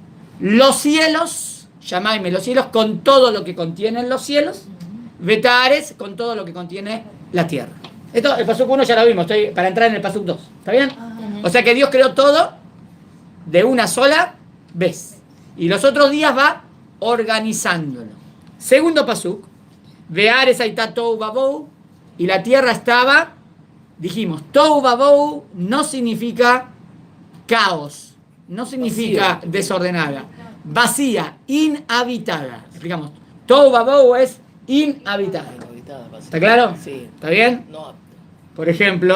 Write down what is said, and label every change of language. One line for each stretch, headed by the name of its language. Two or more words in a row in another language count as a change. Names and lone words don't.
Spanish: Los cielos, llamadme los cielos con todo lo que contienen los cielos, betaaretz con todo lo que contiene la tierra. Esto, el pasuk 1 ya lo vimos, estoy para entrar en el pasuk 2. ¿Está bien? O sea que Dios creó todo de una sola vez. Y los otros días va organizándolo. Segundo pasuk,
Hebrew: והארץ היתה תהו ובהו,
Spanish: y la tierra estaba, dijimos,
Hebrew: תהו ובהו
Spanish: no significa caos, no significa vacía, desordenada, vacía, inhabitada. Explicamos,
Hebrew: תהו ובהו
Spanish: es inhabitada. ¿Está claro? Sí. ¿Está bien? No.